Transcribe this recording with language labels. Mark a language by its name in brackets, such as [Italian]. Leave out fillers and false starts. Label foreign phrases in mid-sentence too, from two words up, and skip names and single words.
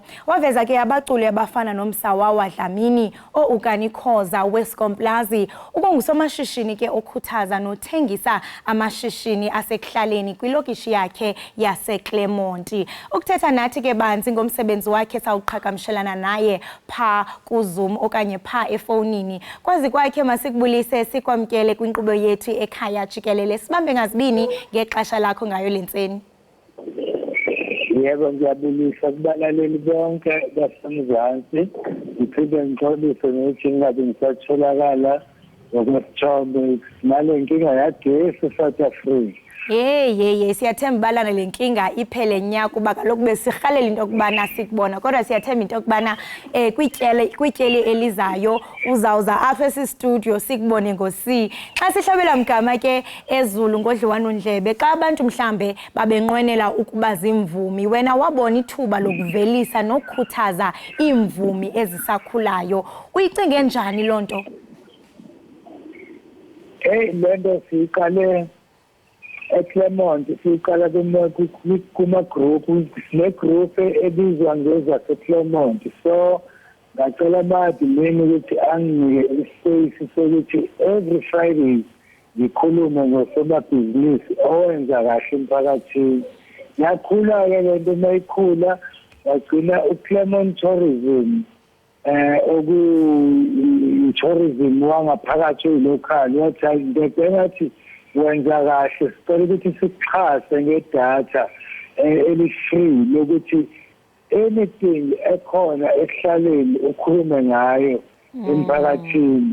[Xhosa] Waveza ke abaculi abafana Sawawa Dlamini Ukanikhoza Weskomplazi ukungusomashishini ke okhuthaza nothengisa amashishini asekuhlaleni kwilokishi yakhe yaseClermont. Ukuthetha nathi ke banzi ngomsebenzi wakhe sawuqhagamshelana naye pha kuZoom okanye pha efonini. Kwazi kwakhe masikubulise sikwamkele kwinkqubo yethu ekhaya jikelele. Sibambe ngazibini ngexesha lakho ngayo lentseni. [Zulu] Yebo ngiyabulisa kubalaleli bonke basemzansi. Ngiphinde ngixolise nokuthi ngingabe ngisatholakala ngokwesithombe nale nkinga yagesi South Africa. [Xhosa] Hey siyathemba balana lenkinga iphele nya kuba kaloku besirhalela into okubana sikubona kodwa siyathemba into okubana kwityeli elizayo uzawuza apha esi-studio sikubone ngosi. Xa sihlabela mgama ke eZulu ngodliwano ndlebe xa abantu mhlambe babenqwenela ukuba zimvumi wena wabona ithuba lokuvelisa nokukhuthaza imvumi ezisakhulayo. Uyicinge njani lonto? [Zulu] Lento siqale eClermont siqala kuma-group ne-group ebizwa ngezaseClermont. So ngacela abadimini ukuthi anginike ispace sokuthi [English] every Friday [Zulu] ngikhulume ngosomabhizinisi owenza kahle emphakathini. Yakhula-ke lento mayikhula wagcina uClermont Tourism tourism wangaphakathi local wathi ngathi wenza kahle sicela ukuthi sikuxhase ngedatha eli-free lokuthi anything ekhona ekuhlaleni ukhulume ngayo emphakathini.